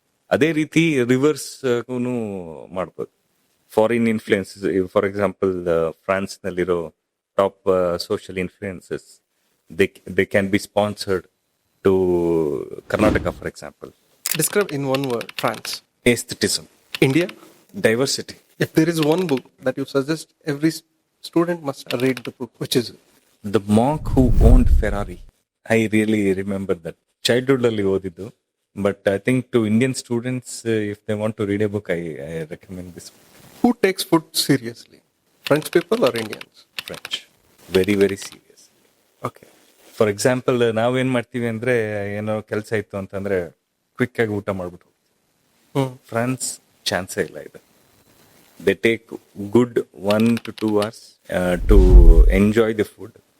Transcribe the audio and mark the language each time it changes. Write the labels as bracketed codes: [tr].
[kn] ಅದೇ ರೀತಿ ರಿವರ್ಸ್ ಮಾಡ್ಬೋದು. Foreign influences, for example France ನಲ್ಲಿರೋ top social influences, [en] they can be sponsored to Karnataka, [kn] for example. [en] Describe in one word France. Aestheticism, India. diversity. If there is one book that you suggest every student must read the book, which is it? The monk who owned Ferrari. I really remember that. [kn] Childhood alli ಓದಿದ್ದು. [en] But I think to Indian students, if they want to read a book, I recommend this book. Who takes food seriously? French people or Indians? French. Very, very serious. Okay. [kn] For example, ನಾವೇನ್ ಮಾಡ್ತೀವಿ ಅಂದ್ರೆ, ಏನೋ ಕೆಲಸ ಇತ್ತು ಅಂತಂದ್ರೆ quick ಆಗಿ ಊಟ ಮಾಡ್ಬಿಟ್ಟು. ಫ್ರಾನ್ಸ್ ಚಾನ್ಸೇ ಇಲ್ಲ ಇದು. [en] They take good 1 to 2 hours to enjoy the food.